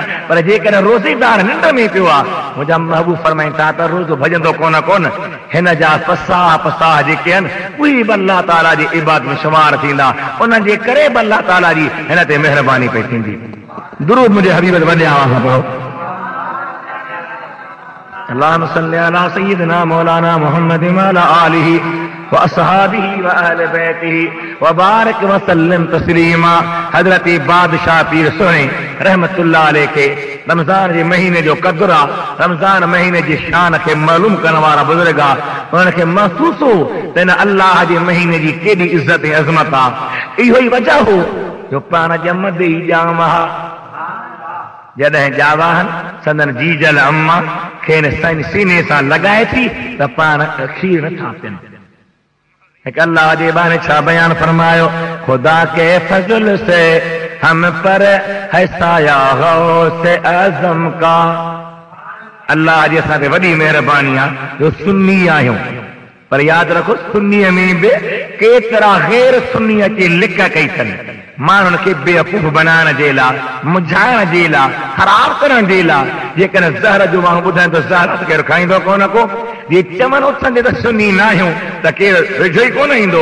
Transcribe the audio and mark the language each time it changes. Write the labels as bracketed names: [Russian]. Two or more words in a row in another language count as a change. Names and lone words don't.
[Sindhi] पर जेकर रोज़ेदार निंड में पियो आहे, मुंहिंजा महबूब फरमाईंदा त रोज़ो भॼंदो कोन, हिन जा पसाह पसाह जेके आहिनि उहे बि अल्लाह ताला जी इबादत में शुमार थींदा। उन्हनि जे करे बि अल्लाह ताला जी हिन ते महिरबानी पई थींदी। दुरूद मुंहिंजे हबीब ते वॾे आवाज़ सां पढ़ो। [Arabic] اللهم صل على سيدنا مولانا محمد و على آله وأصحابه وأهل بيته وبارك وسلم تسليما. [Sindhi] हज़रत बादशाह पीर सुहिणे [Arabic] رحمة الله عليه [Sindhi] खे रमज़ान जे महीने जो क़द्र आहे, रमज़ान महीने जी शान खे मालूम करण वारा बुज़ुर्ग आहे, उन्हनि खे महसूस हो त हिन अल्लाह जे महीने जी केॾी इज़त ऐं अज़मत आहे. इहो ई वजह हो जो पाण ॼमंदे ई ॼाम हा, जॾहिं ॼावाहनि संदन जीजल अम्मा खेनि सीने सां लॻाए थी त पाण खीर नथा पीअनि. हिकु अल्लाह जे बारे छा बयान फरमायो, [Urdu] خدا کے فضل سے ہم پر ہے سایہ غوث اعظم کا. [Sindhi] अल्लाह जी असां ते वॾी महिरबानी आहे जो सुन्नी आहियूं, पर यादि रखो सुन्नीअ में बि केतिरा गैर सुन्नी अची लिक कई अथनि माण्हुनि खे बेवकूफ़ बनाइण जे लाइ, मुझाइण जे लाइ, ख़राब करण जे लाइ. जेकॾहिं ज़हर जो माण्हू ॿुधाए त ज़हर त केरु खाईंदो कोन को, जे चवनि उथंदे त सुन्नी न आहियूं त केरु वेझो ई कोन ईंदो.